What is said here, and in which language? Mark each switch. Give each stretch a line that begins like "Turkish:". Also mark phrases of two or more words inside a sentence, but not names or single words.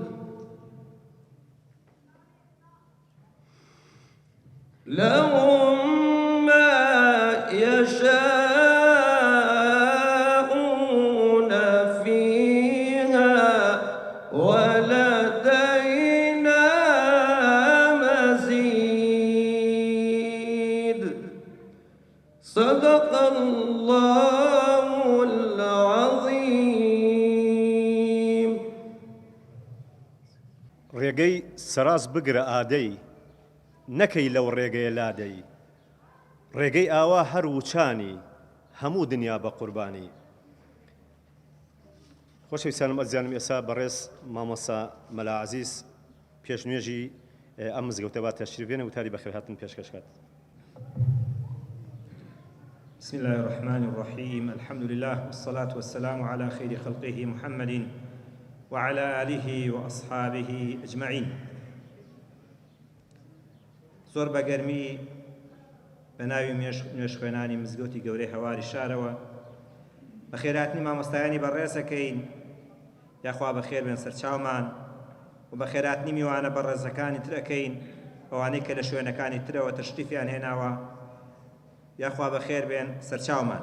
Arabic: لهم ما يشاءون فيها ولدينا مزيد. صدق الله العظيم.
Central Kurdish: ڕێگەی سەراز بگرە ئادەی نەکەی لەو ڕێگەیە لادەی. ڕێگەی ئاوا هەر وچانی هەموو دنیا بە قوربانی. خۆشەویستانم ئەزیانم ئێستا بەڕێز مامۆستا مەلا عەزیز پێشنوێژی ئەم مزگەوتە با تەشریف بێنێ و تاری بەخێر هاتن پێشکەشکات.
Arabic: بسم الله الرحمن الرحيم. الحمد لله والصلاة والسلام على خير خلقه محمد وعلى آله وأصحابه أجمعين.
Central Kurdish: زۆر بەگەرمی بە ناوی نوێژ خوێنانی مزگەوتی گەورەی هەواری شارەوە بە خێرهاتنی مامۆستایانی بەڕێزەکەین یاخوا بەخێر بێن سەرچاومان و بە خێرهاتنی میوانە بەڕێزەکانی ترەکەین ئەوانەی کە لە شوێنەکانی ترەوە تەشریفیان هێناوە یاخوا بەخێر بێن سەرچاومان.